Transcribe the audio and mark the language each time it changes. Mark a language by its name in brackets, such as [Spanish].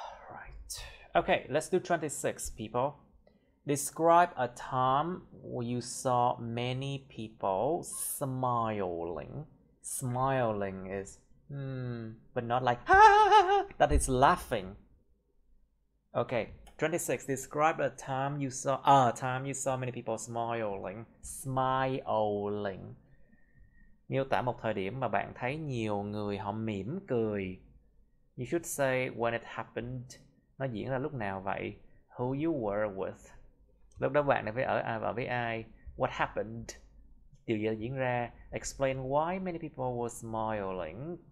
[English] Right. Okay, let's do 26, people. Describe a time where you saw many people smiling. Smiling is but not like that is laughing. Okay, 26. Describe a time you saw many people smiling. Smiling. [Vietnamese] Miêu tả một thời điểm mà bạn thấy nhiều người họ mỉm cười. [English] You should say when it happened. [Vietnamese] Nó diễn ra lúc nào vậy? [English] Who you were with. [Vietnamese] Lúc đó bạn phải ở với ai? [English] What happened? [Vietnamese] Điều gì diễn ra? [English] Explain why many people were smiling.